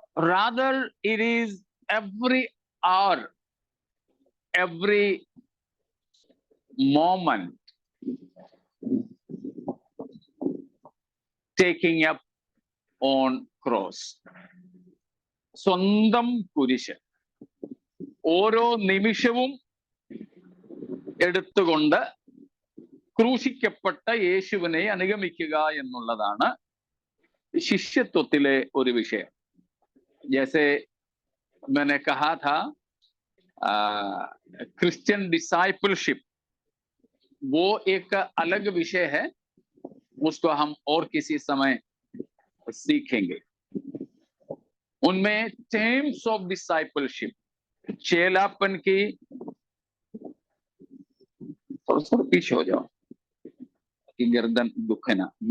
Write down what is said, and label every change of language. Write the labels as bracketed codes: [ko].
[en] Rather it is every hour, every moment taking up on cross. [ml] സ്വന്തം കുരിശ് ഓരോ നിമിഷവും എടുത്തുകൊണ്ട് ക്രൂശിക്കപ്പെട്ട യേശുവിനെ അനുഗമിക്കുക എന്നുള്ളതാണ് ശിഷ്യത്വത്തിലെ ഒരു വിഷയം. [hi] जैसे मैंने कहा था, क्रिश्चियन डिसाइपलशिप वो एक अलग विषय है, उसको हम और किसी समय सीखेंगे। उनमें टर्म्स ऑफ डिसाइपलशिप, चेलापन की, थोड़ा पीछे हो जाओ कि गर्दन दुखे ना।